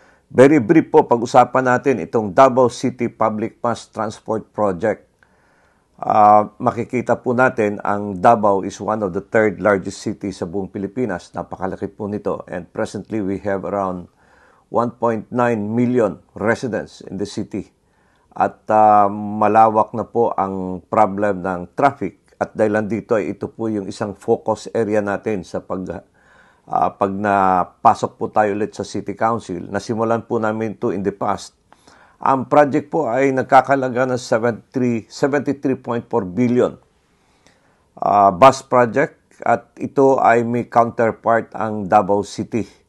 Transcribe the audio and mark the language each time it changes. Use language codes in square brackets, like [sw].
[en] Very brief [tl] po, pag-usapan natin itong Davao City Public Mass Transport Project. Makikita po natin ang Davao is [en] one of the third largest city [tl] sa buong Pilipinas. Napakalaki po nito. [en] And presently we have around 1.9 million residents in the city. [tl] At malawak na po ang problem ng traffic. At dahil dito ay ito po yung isang focus area natin sa pag napasok po tayo ulit sa City Council. Nasimulan po namin ito [en] in the past. [tl] Ang project po ay nagkakalaga ng 73.4 billion. Bus project at ito ay may counterpart ang Davao City.